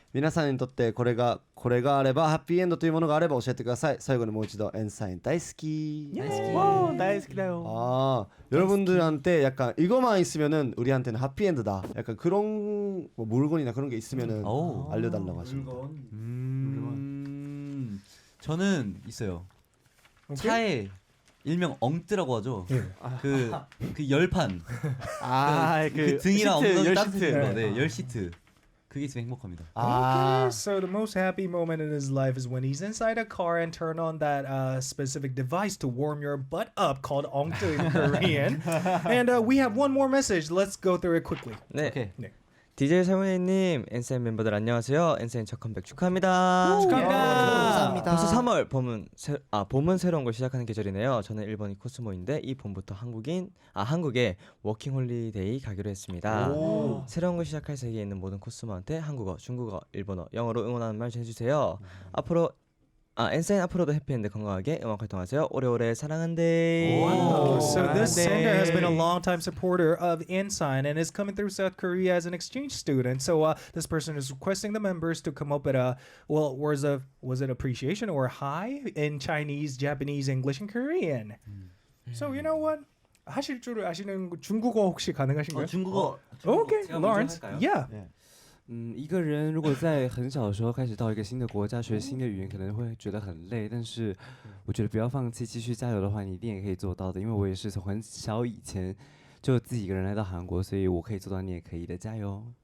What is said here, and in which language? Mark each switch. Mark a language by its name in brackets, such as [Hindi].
[Japanese] 皆さんにとってこれがあればハッピーエンドというものがあれば教えてください。最後にもう一度n.SSign大好き. [Korean] 다이스키다요. 여러분들한테 약간 이거만 있으면은 우리한테는 해피엔드다. 약간 그런 뭐 물건이나 그런 게 있으면은 알려달라고 하십니다. 저는 있어요. 차에 일명 엉뜨라고 하죠. 그 열판. 그 등이랑 엉덩이 따뜻한 거. 네, 열 시트. 그게 있으면 행복합니다. [English] Okay, so the most happy moment in his life is when he's inside a car and turn on that specific device to warm your butt up called ongtu in Korean. And we have one more message. Let's go through it quickly. [Korean] 네. 오케이. DJ 세훈이님, n.SSign 멤버들 안녕하세요. n.SSign 첫 컴백 축하합니다. 감사합니다. 벌써 3월 봄은 새로운 걸 시작하는 계절이네요. 저는 일본이 코스모인데 이 봄부터 한국에 워킹 홀리데이 가기로 했습니다. 새로운 걸 시작할 세계에 있는 모든 코스모한테 한국어, 중국어, 일본어, 영어로 응원하는 말 전해주세요. n.SSign 앞으로도 해피엔드 건강하게 음악 활동하세요. 오래오래 사랑한대. [English] Wow. So this sender has been a long-time supporter of n.SSign and is coming through South Korea as an exchange student. So this person is requesting the members to come up with words of, was it appreciation or hi in Chinese, Japanese, English, and Korean. So you know what? [Korean] 하실 줄 아시는 중국어 혹시 가능하신가요? 중국어. [English] Okay, Lawrence. Yeah. [Chinese] 一个人如果在很小的时候开始到一个新的国家学新的语言，可能会觉得很累，但是我觉得不要放弃，继续加油的话，你一定也可以做到的。因为我也是从很小以前就自己一个人来到韩国，所以我可以做到，你也可以的，加油！